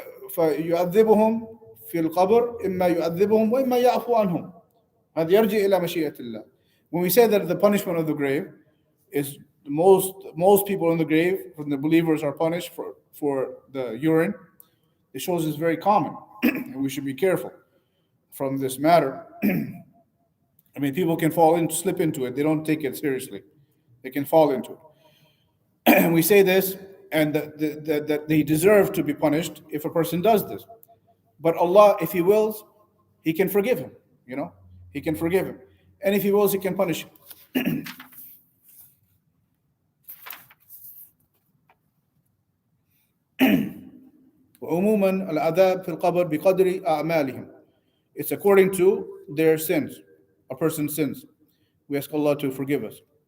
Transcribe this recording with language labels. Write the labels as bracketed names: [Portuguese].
[Arabic] فيعذبهم في القبر، إما يعذبهم وإما يعفو عنهم. هذا يرجع إلى مشيئة الله. [English] When we say that the punishment of the grave is most people in the grave, when the believers are punished for the urine, it shows it's very common, and we should be careful from this matter. I mean, people can slip into it. They don't take it seriously. They can fall into it. And we say this, and that they deserve to be punished if a person does this. But Allah, if He wills, He can forgive him. He can forgive him. And if He wills, He can punish him. [Arabic] وعموما العذاب في القبر بقدر أعمالهم. [English] It's according to their sins, a person's sins. We ask Allah to forgive us.